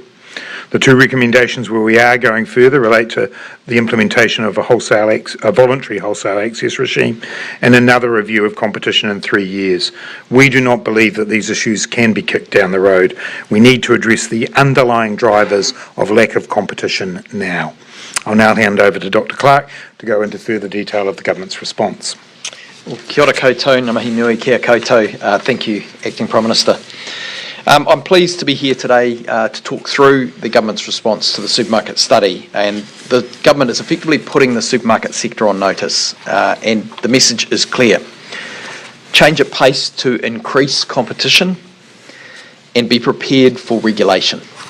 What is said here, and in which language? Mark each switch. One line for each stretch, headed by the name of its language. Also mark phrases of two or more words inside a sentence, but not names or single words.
English: The two recommendations where we are going further relate to the implementation of a voluntary wholesale access regime and another review of competition in 3 years. We do not believe that these issues can be kicked down the road. We need to address the underlying drivers of lack of competition now. I'll now hand over to Dr. Clark to go into further detail of the Government's response. Well,
Māori: kia ora koutou, ngā mihi nui kia koutou.
English: Thank you, Acting Prime Minister. I'm pleased to be here today to talk through the Government's response to the supermarket study, and the Government is effectively putting the supermarket sector on notice, and the message is clear. Change at pace to increase competition and be prepared for regulation.